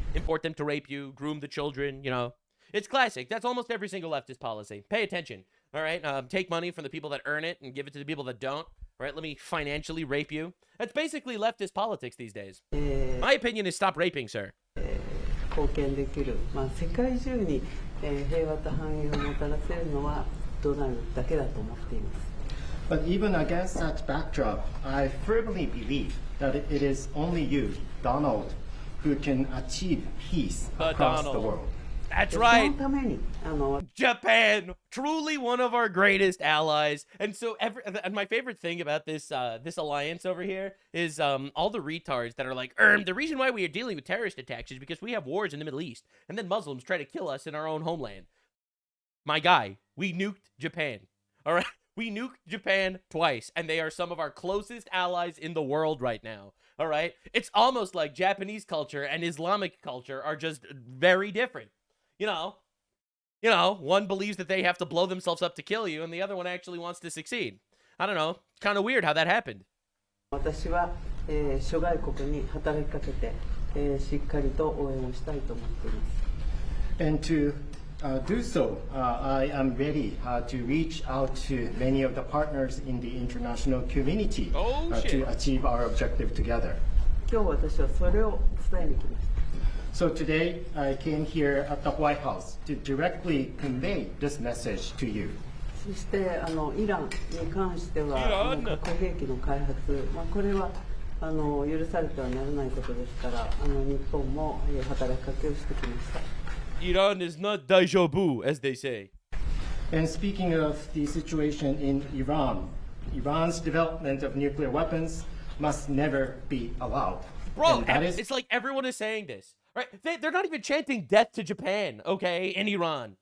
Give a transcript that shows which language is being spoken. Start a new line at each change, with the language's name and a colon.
English: Import them to rape you, groom the children, you know. It's classic. That's almost every single leftist policy. Pay attention. All right? Take money from the people that earn it and give it to the people that don't. All right? Let me financially rape you. That's basically leftist politics these days. My opinion is stop raping, sir.
Japanese: 貢献できる、世界中に平和と繁栄をもたらせるのはドナルドだけだと思っています。
English: But even against that backdrop, I firmly believe that it is only you, Donald, who can achieve peace across the world. That's right.
Japanese: そのために
English: Japan, truly one of our greatest allies. And so and my favorite thing about this this alliance over here is all the retards that are like, the reason why we are dealing with terrorist attacks is because we have wars in the Middle East, and then Muslims try to kill us in our own homeland. My guy, we nuked Japan. All right? We nuked Japan twice, and they are some of our closest allies in the world right now. All right? It's almost like Japanese culture and Islamic culture are just very different. You know, one believes that they have to blow themselves up to kill you, and the other one actually wants to succeed. I don't know. Kind of weird how that happened.
Japanese: 私は、諸外国に働きかけて、しっかりと応援をしたいと思っています。
English: And to do so, I am ready to reach out to many of the partners in the international community to achieve our objective together.
Japanese: 今日私はそれを伝えに来ました。
English: So today, I came here at the White House to directly convey this message to you.
Japanese: そしてイランに関しては核兵器の開発、これは許されてはならないことですから、日本も働きかけをしてきました。
English: Iran is not daijoubu, as they say. And speaking of the situation in Iran, Iran's development of nuclear weapons must never be allowed. Bro, it's like everyone is saying this. Right? They're not even chanting death to Japan, okay, in Iran.